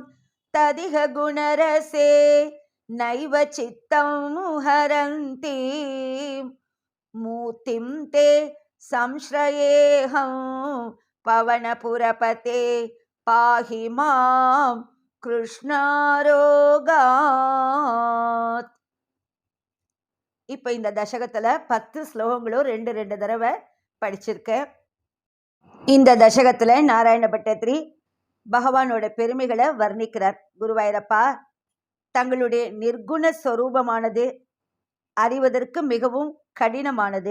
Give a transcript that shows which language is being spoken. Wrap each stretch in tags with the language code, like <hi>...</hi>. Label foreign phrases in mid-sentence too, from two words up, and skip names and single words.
<sa>तदिह गुणरसे नैव चित्तं हरन्ति मूर्तिं ते संश्रयेऽहं पवनपुरपते पाहि मां कृष्णारोगात्.</sa> <ta>இப்போ இந்த தசகத்தில் 10 ஸ்லோகங்களும் 2 தடவை படிச்சிருக்கேன். இந்த தசகத்தில் நாராயண பட்டத்திரி பகவானோட பெருமைகளை வர்ணிக்கிறார். குருவாயூரப்பா, தங்களுடைய நிர்குண ஸ்வரூபமானது அறிவதற்கு மிகவும் கடினமானது.</ta>